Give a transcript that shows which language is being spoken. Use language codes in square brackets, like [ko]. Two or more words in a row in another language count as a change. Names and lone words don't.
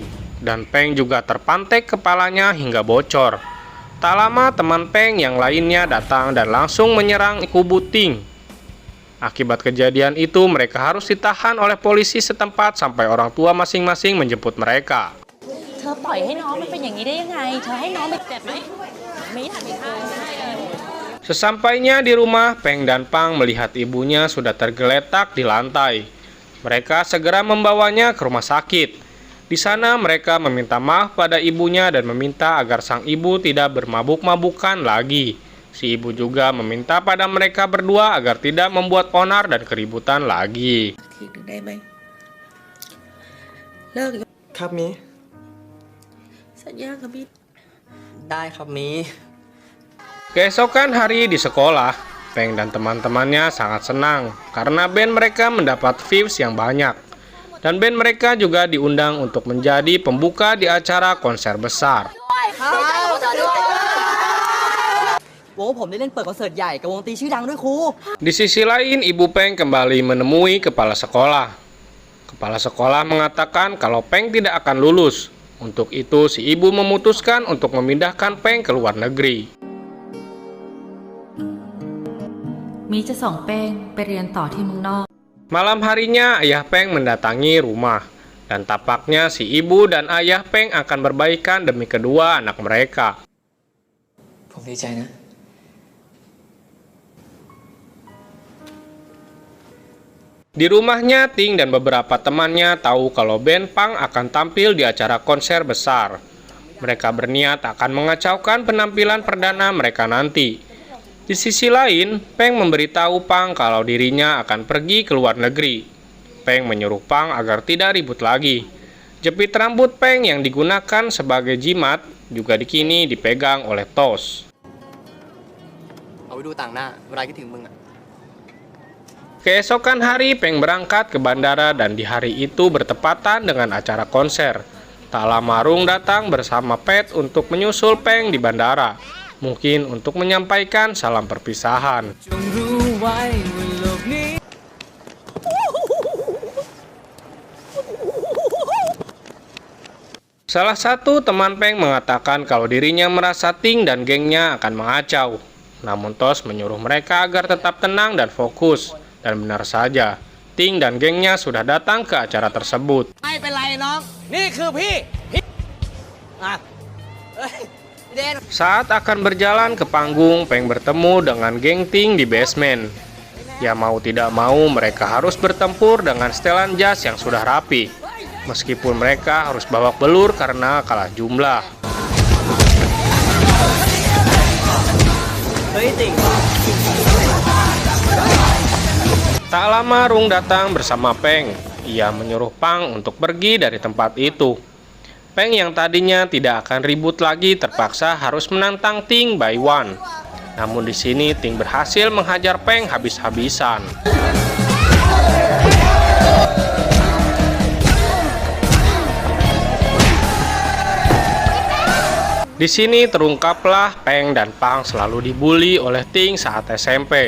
[id] Dan Peng juga terpantek kepalanya hingga bocor. Tak lama teman Peng yang lainnya datang dan langsung menyerang kubu Ting. Akibat kejadian itu mereka harus ditahan oleh polisi setempat sampai orang tua masing-masing menjemput mereka. [th] เธอปล่อยให้น้องมันเป็นอย่างนี้ได้ยังไงเธอให้น้องไปเจ็บไหมไม่อยากไปทำให้เลย [id] Sesampainya di rumah, Peng dan Pang melihat ibunya sudah tergeletak di lantai. Mereka segera membawanya ke rumah sakit. Di sana mereka meminta maaf pada ibunya dan meminta agar sang ibu tidak bermabuk-mabukan lagi. Si ibu juga meminta pada mereka berdua agar tidak membuat onar dan keributan lagi. [th] ทีหนึ่งได้ไหมเลิก ครับมี สัญญากับพี่ ได้ครับมี [id] Keesokan hari di sekolah, Peng dan teman-temannya sangat senang karena band mereka mendapat views yang banyak. Dan band mereka juga diundang untuk menjadi pembuka di acara konser besar. [th] วงผมได้เล่นเปิดคอนเสิร์ตใหญ่กับวงตีชื่อดังด้วยครู [id] Di sisi lain, Ibu Peng kembali menemui kepala sekolah. Kepala sekolah mengatakan kalau Peng tidak akan lulus. Untuk itu, si ibu memutuskan untuk memindahkan Peng ke luar negeri. [th] มีจะส่งเป้งไปเรียนต่อที่เมืองนอก [id] Malam harinya, ayah Peng mendatangi rumah. Dan tampaknya si ibu dan ayah Peng akan berbaikan demi kedua anak mereka. [th] ผมดีใจนะ [id] Di rumahnya, Ting dan beberapa temannya tahu kalau band Pang akan tampil di acara konser besar. Mereka berniat akan mengacaukan penampilan perdana mereka nanti. Di sisi lain, Peng memberitahu Pang kalau dirinya akan pergi ke luar negeri. Peng menyuruh Pang agar tidak ribut lagi. Jepit rambut Peng yang digunakan sebagai jimat juga kini dipegang oleh Tos. [th] เอาไปดูต่างหน้าเวลาคิดถึงมึงอ่ะ [id] Keesokan hari, Peng berangkat ke bandara dan di hari itu bertepatan dengan acara konser. Tak lama Rung datang bersama Pet untuk menyusul Peng di bandara. Mungkin untuk menyampaikan salam perpisahan. [th] จงรู้ไว้ว่าโลกนี้ [id] Salah satu teman Peng mengatakan kalau dirinya merasa Ting dan gengnya akan mengacau. Namun Tos menyuruh mereka agar tetap tenang dan fokus. Dan benar saja, Ting dan gengnya sudah datang ke acara tersebut. [th] ไม่เป็นไรน้อง นี่คือพี่อ่ะเฮ้ยเดน [id] Saat akan berjalan ke panggung, Peng bertemu dengan geng Ting di basement. Ya mau tidak mau, mereka harus bertempur dengan setelan jas yang sudah rapi. Meskipun mereka harus babak belur karena kalah jumlah. Tak lama Rung datang bersama Peng. Ia menyuruh Pang untuk pergi dari tempat itu. Peng yang tadinya tidak akan ribut lagi terpaksa harus menantang Ting [en] by one. [id] Namun di sini Ting berhasil menghajar Peng habis-habisan. Di sini terungkaplah Peng dan Pang selalu dibully oleh Ting saat SMP.